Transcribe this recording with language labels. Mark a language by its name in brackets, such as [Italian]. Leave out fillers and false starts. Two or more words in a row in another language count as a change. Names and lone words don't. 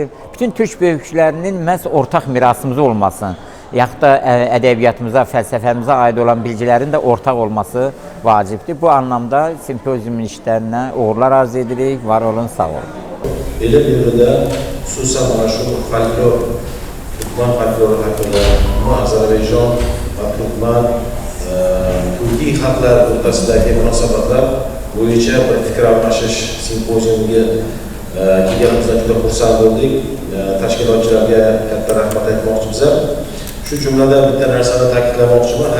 [Azerbaijani] Bütün Türk böyüklərinin məhz ortaq mirasımız olması, yaxud da ədəbiyyatımıza, fəlsəfəmizə aid olan bilgilərin də ortaq olması vacibdir. Bu anlamda simpozyumun işlərinə uğurlar arz edirik. Var olun, sağ olun. Belə bir də xüsusən şu folklor, Türkmen folkloru haqqında Azərbaycan və Türkmen Türkiye [Uzbek] xalqlar o'rtasidagi munosabatlar bo'yicha bir fikr almashish simpoziumiga kelganimizdan juda xursand bo'ldik. Tashkilotchilarga katta rahmat aytmoqchimiz. Shu jumladan bitta narsani ta'kidlamoqchiman.